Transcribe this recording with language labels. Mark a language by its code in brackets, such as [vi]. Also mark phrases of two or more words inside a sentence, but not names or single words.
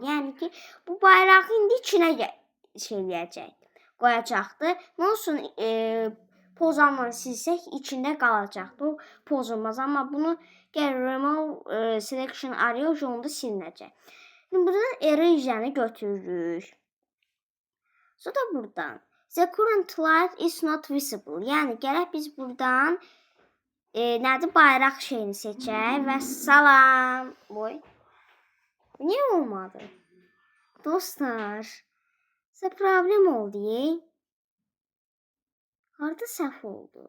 [az] Yəni ki, bu bayrağı indi içinə eləyəcək, qoyacaqdır. Nə olsun, pozanla silsək içində qalacaqdır. O pozulmaz. Amma bunu [en] Remove Selection Area [az] yolunda silinəcək. Şimdi buradan Eraser'ı götürürük. Sonra buradan [en] The current light is not visible. [az] Yəni gərək biz buradan nədir, bayraq şeyini seçək və salam. Oy. Niyə olmadı? Dostlar, sizə problem oldu. Harada səhv oldu?